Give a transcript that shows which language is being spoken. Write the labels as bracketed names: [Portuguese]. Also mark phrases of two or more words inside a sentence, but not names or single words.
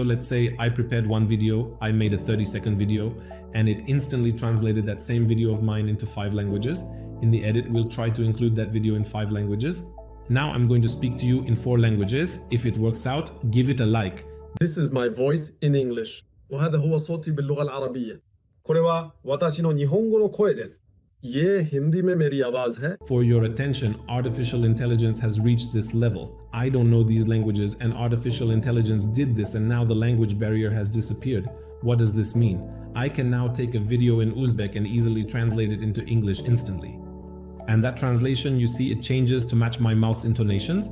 [English] Let's say I prepared one video, I made a 30-second video, and it instantly translated that same video of mine into 5 languages. In the edit, we'll try to include that video in 5 languages. Now I'm going to speak to you in 4 languages. If it works out, give it a like. This is my voice in English. [Arabic] وهذا هو صوتي باللغة العربية. [Japanese] これは私の日本語の声です。 [Hindi] ये हिंदी में मेरी आवाज है. [English] For your attention, artificial intelligence has reached this level. I don't know these languages and artificial intelligence did this and now the language barrier has disappeared. What does this mean? I can now take a video in Uzbek and easily translate it into English instantly. And that translation, you see, it changes to match my mouth's intonations.